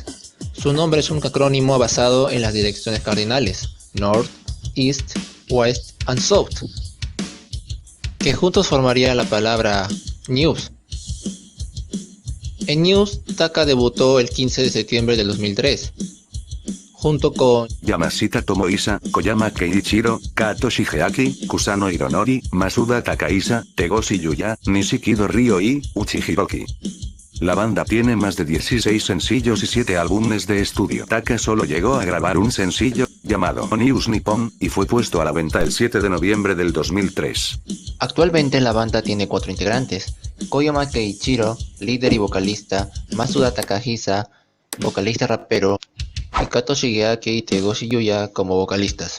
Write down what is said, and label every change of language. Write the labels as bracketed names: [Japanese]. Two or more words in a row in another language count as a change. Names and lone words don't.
[Spanish] Su nombre es un acrónimo basado en las direcciones cardinales [English] North, East, West and South, [Spanish] que juntos formarían la palabra News. En News, Taka debutó el 15 de septiembre del 2003, junto con Yamashita Tomoisa, Koyama Keiichiro, Kato Shigeaki, Kusano Hironori, Masuda Takahisa, Tegoshi Yuya, Nishikido Ryo y Uchi Hiroki. La banda tiene más de 16 sencillos y 7 álbumes de estudio. Taka solo llegó a grabar un sencillo, llamado News Nippon, y fue puesto a la venta el 7 de noviembre del 2003. Actualmente la banda tiene 4 integrantes: Koyama Keiichiro, líder y vocalista; Masuda Takahisa, vocalista rapero; y Kato Shigeaki y Tegoshi Yuya como vocalistas.